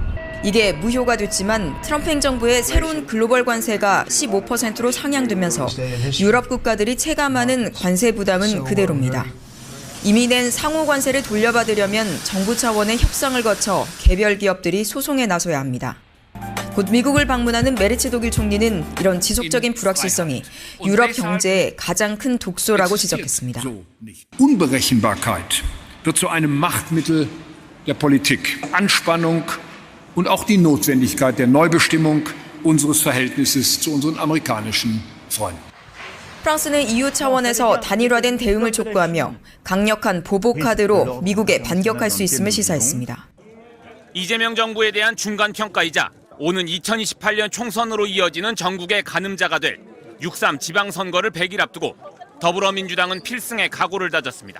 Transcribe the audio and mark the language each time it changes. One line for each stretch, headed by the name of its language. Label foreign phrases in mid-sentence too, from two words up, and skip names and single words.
Korean: 이게 무효가 됐지만 트럼프 행정부의 새로운 글로벌 관세가 15%로 상향되면서 유럽 국가들이 체감하는 관세 부담은 그대로입니다. 이미 낸 상호 관세를 돌려받으려면 정부 차원의 협상을 거쳐 개별 기업들이 소송에 나서야 합니다. 곧 미국을 방문하는 메르츠 독일 총리는 이런 지속적인 불확실성이 유럽 경제의 가장 큰 독소라고 지적했습니다.
German: Unberechenbarkeit wird zu einem Machtmittel der Politik. Anspannung und auch die Notwendigkeit der Neubestimmung unseres Verhältnisses zu unseren amerikanischen Freunden.
Korean: 프랑스는 EU 차원에서 단일화된 대응을 촉구하며 강력한 보복 카드로 미국에 반격할 수 있음을 시사했습니다. 이재명 정부에 대한 중간 평가이자 오는 2028년 총선으로 이어지는 전국의 가늠자가 될 6.3 지방선거를 100일 앞두고 더불어민주당은 필승의 각오를 다졌습니다.